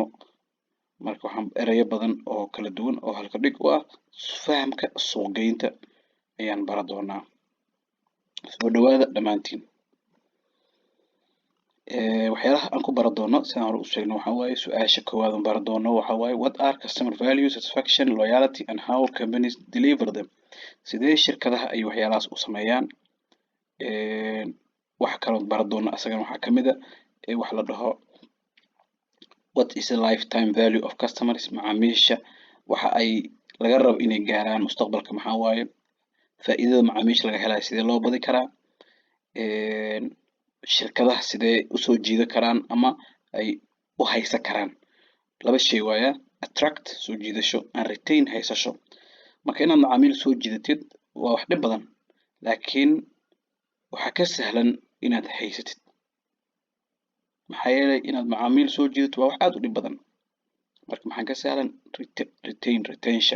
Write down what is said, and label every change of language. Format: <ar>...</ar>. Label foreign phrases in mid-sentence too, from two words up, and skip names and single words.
<so>marka waxaan ereyo badan oo kala duwan oo halka dhig u ah fahamka suuqgeynta ayaan baran doonaa. soo dhawaada dhammaantiin. waxyaalaha aan ku baran doono sidaan hore u sheegno waxaa waaye su-aasha koowaad aan baran doono waxaa waaye</so> <en>what are customer value, satisfaction, loyalty and how companies deliver them?</en> <so>sidee shirkadaha ay waxyaalahaas u sameeyaan. wax kaloo baran doona asagana waxaa kamid ah wax la dhaho</so> <en>what is the lifetime value of customers?</en> <so>macaamiisha waxa ay laga rabo inay gaaraan mustaqbalka maxaa waaye. faa'iidada macaamiisha laga helayo sidee loo badi karaa. shirkadaha sidee usoo jiidan karaan ama ay u haysan karaan. laba shay waaya, attract soo jiidasho and retain haysasho. marka inaad macaamiil soo jiidatid waa wax dhib badan, laakiin waxaa ka sahlan inaad haysatid. maxaa yeelay inaad macaamiil soo jiidato waa wax aad u dhib badan. marka maxaa ka sahlan retention.</so>